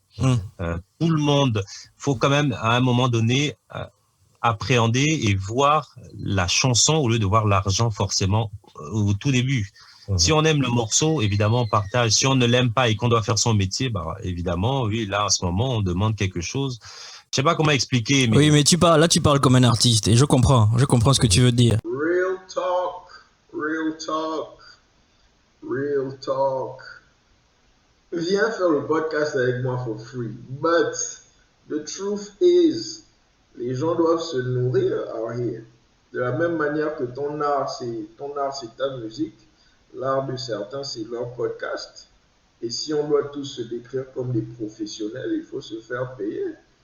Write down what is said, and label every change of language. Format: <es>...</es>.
<fr>Tout le monde, faut quand même à un moment donné appréhender et voir la chanson au lieu de voir l'argent forcément au tout début. Si on aime le morceau, évidemment, on partage. Si on ne l'aime pas et qu'on doit faire son métier, bah, évidemment, oui, là, en ce moment, on demande quelque chose. Je sais pas comment expliquer, mais... Oui, mais tu parles comme un artiste et je comprends ce que tu veux dire.</fr> <en>Real talk, real talk, real talk.</en> <fr>Viens faire le podcast avec moi</fr> <en>for free. But the truth is,</en> <fr>les gens doivent se nourrir</fr> <en>out here.</en> <fr>De la même manière que ton art, c'est ta musique. L'art de certains, c'est leur podcast. Et si on doit tous se décrire comme des professionnels, il faut se faire payer.</fr>